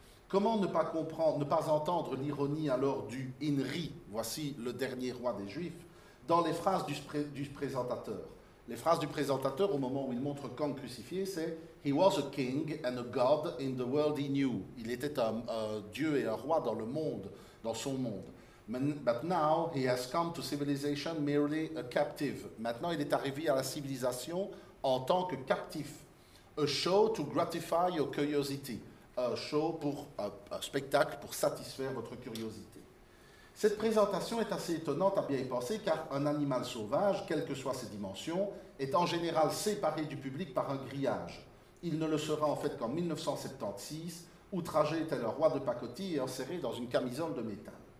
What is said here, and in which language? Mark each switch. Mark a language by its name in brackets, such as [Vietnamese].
[French] Comment ne pas comprendre, ne pas entendre l'ironie alors du Inri, voici le dernier roi des Juifs, dans les phrases du présentateur. Les phrases du présentateur au moment où il montre Kang crucifié, c'est « [English] He was a king and a god in the world he knew ». [French] Il était un dieu et un roi dans le monde, dans son monde. [English] But now he has come to civilization merely a captive. [French] Maintenant, il est arrivé à la civilisation en tant que captif. [English] A show to gratify your curiosity. [French] Un show pour un spectacle pour satisfaire votre curiosité. Cette présentation est assez étonnante à bien y penser, car un animal sauvage, quelles que soient ses dimensions, est en général séparé du public par un grillage. Il ne le sera en fait qu'en 1976, outragé tel un roi de pacotille et enserré dans une camisole de métal.